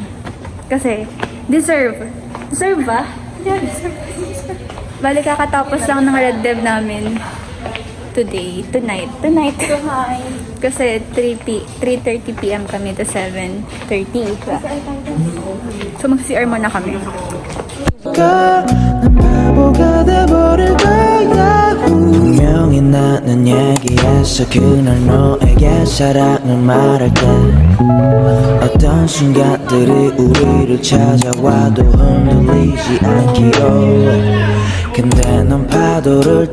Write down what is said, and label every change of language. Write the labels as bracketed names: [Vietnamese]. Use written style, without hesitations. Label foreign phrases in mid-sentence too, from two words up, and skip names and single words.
[Filipino] Kasi, deserve. Deserve ba? [English] Yeah, deserve. [Filipino] Bali, kakatapos lang ng Red Dev namin tonight. Hi. Kasi 3:30 p.m. kami to 7:30. So, mag-CR muna kami. [Korean] 난 바보가 돼버릴 거야 분명히 나는 얘기했어 그날 너에게 사랑을 말할 때 어떤 순간들이 우리를 찾아와도 흔들리지 않기로 근데 넌 파도를